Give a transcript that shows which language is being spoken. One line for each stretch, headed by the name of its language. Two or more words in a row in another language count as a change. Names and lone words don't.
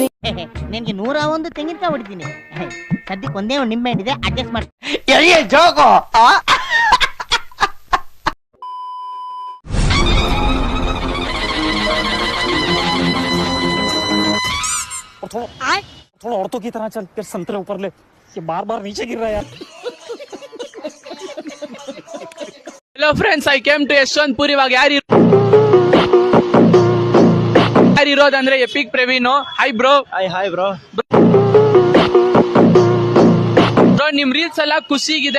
Kannada: ನಿನ್ಗೆ 101 ತೆಂಗಿನಕಾಯಿ ಹೊಡಿತೀನಿ. ಸದ್ಯಕ್ಕೆ ಒಂದೇ ಒಂದು ನಿಂಬೆ ಹಣ್ಣಿದೆ, ಅಡ್ಜಸ್ಟ್ ಮಾಡಿ. ಜೋಗೋ
Hindi: थोड़ा औरतों की तरह चल, फिर संतरे ऊपर ले. ये बार नीचे गिर रहा है यार.
English: hello friends, I came to ಯಶವಂತಪುರ.
Kannada: ಇವಾಗ ಯಾರಿರೋದಂದ್ರೆ ಎಪಿಕ್ ಪ್ರವೀಣ್.
English: hi bro. hi bro.
Kannada: ಬ್ರೋ ನಿಮ್ ರೀಲ್ಸ್ ಎಲ್ಲ ಖುಷಿಗಿದೆ.